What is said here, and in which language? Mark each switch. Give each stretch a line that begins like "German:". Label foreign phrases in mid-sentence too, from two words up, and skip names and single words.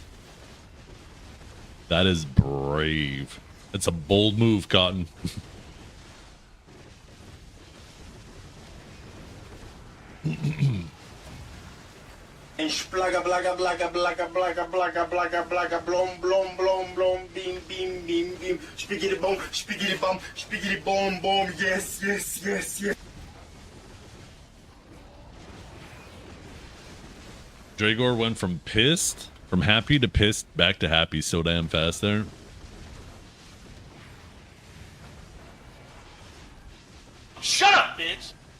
English: That is brave. It's a bold move, Cotton. And splaga blaga blaga blaga blaga blaga blaga blaga blom blom blom blom beam beam beam beam spiggity bum spiggity bum bum yes yes yes yes. Dragor went from happy to pissed, back to happy so damn fast there. Shut up, bitch.